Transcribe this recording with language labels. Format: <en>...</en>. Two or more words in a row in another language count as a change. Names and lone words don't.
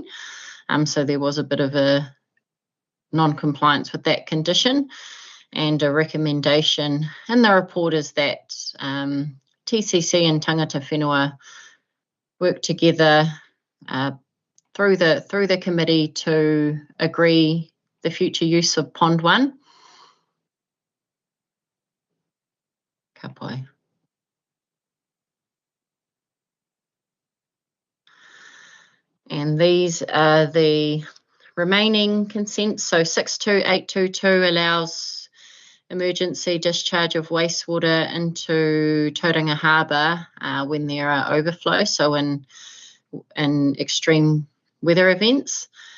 <en>So there was a bit of a non-compliance with that condition, and a recommendation in the report is that TCC and</en> <mi>Tangata Whenua</mi> <en>work together through the committee to agree the future use of Pond 1.</en> <mi>Ka pai.</mi> <en>And these are the remaining consents. So 62822 allows emergency discharge of wastewater into Tauranga Harbour when there are overflows, so in extreme weather events.</en>